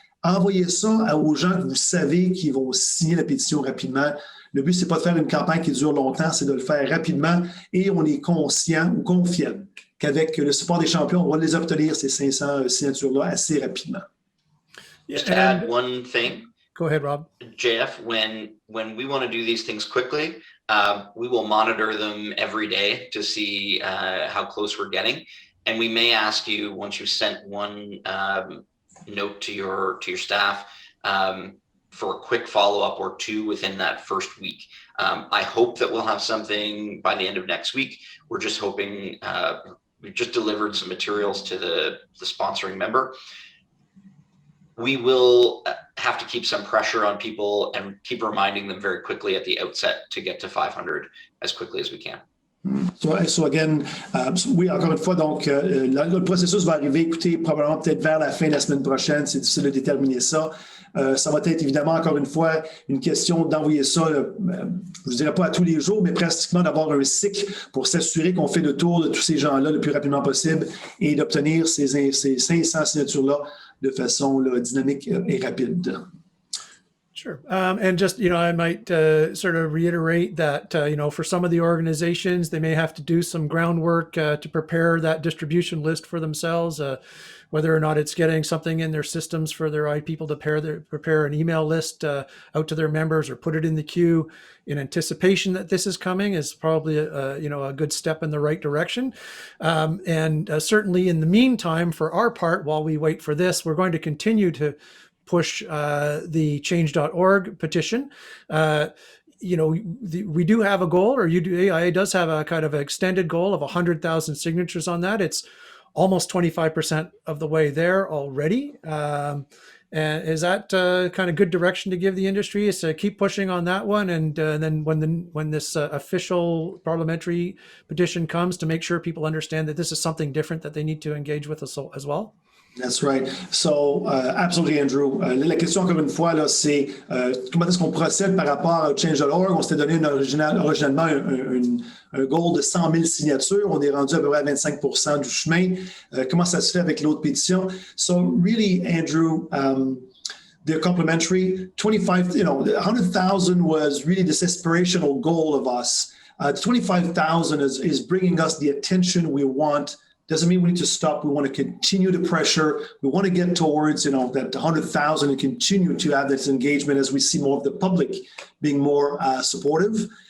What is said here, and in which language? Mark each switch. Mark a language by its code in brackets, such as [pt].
[fr] Envoyez ça aux gens que vous savez qui vont signer la pétition rapidement. Le but, ce n'est pas de faire une campagne qui dure longtemps, c'est de le faire rapidement. Et on est conscient ou confiant qu'avec le support des champions, on va les obtenir, ces 500 signatures-là, assez rapidement. [en] Just to add one thing. Go ahead, Rob. JF, when we want to do these things quickly, we will monitor them every day to see how close we're getting. And we may ask you, once you've sent one note to your staff, for a quick follow-up or two within that first week. I hope that we'll have something by the end of next week. We're just hoping, we've just delivered some materials to the sponsoring member. We will have to keep some pressure on people and keep reminding them very quickly at the outset to get to 500 as quickly as we can. So again, [fr] oui, encore une fois, donc, le processus va arriver, écoutez, probablement peut-être vers la fin de la semaine prochaine, c'est difficile de déterminer ça. Ça va être évidemment, encore une fois, une question d'envoyer ça, je ne dirais pas à tous les jours, mais pratiquement d'avoir un cycle pour s'assurer qu'on fait le tour de tous ces gens-là le plus rapidement possible et d'obtenir ces 500 signatures-là de façon dynamique et rapide. [en] Sure. And just, I might sort of reiterate that, for some of the organizations, they may have to do some groundwork to prepare that distribution list for themselves, whether or not it's getting something in their systems for their people to prepare an email list out to their members or put it in the queue in anticipation that this is coming is probably a good step in the right direction. And certainly in the meantime, for our part, while we wait for this, we're going to continue to push the change.org petition. We do have a goal, or AIA does have a kind of extended goal of 100,000 signatures on that. It's almost 25% of the way there already. And is that kind of good direction to give the industry? Is to keep pushing on that one, and then when this official parliamentary petition comes, to make sure people understand that this is something different that they need to engage with us as well? That's right. So, absolutely, Andrew. [fr] La question, encore une fois, là, c'est comment est-ce qu'on procède par rapport au Change.org? On s'était donné originalement un goal de 100 000 signatures. On est rendu à peu près à 25% du chemin. Comment ça se fait avec l'autre pétition? [en] So, really, Andrew, they're complementary. 100,000 was really this aspirational goal of us. 25,000 is bringing us the attention we want. Doesn't mean we need to stop. We want to continue the pressure. We want to get towards, that 100,000 and continue to have this engagement as we see more of the public being more supportive.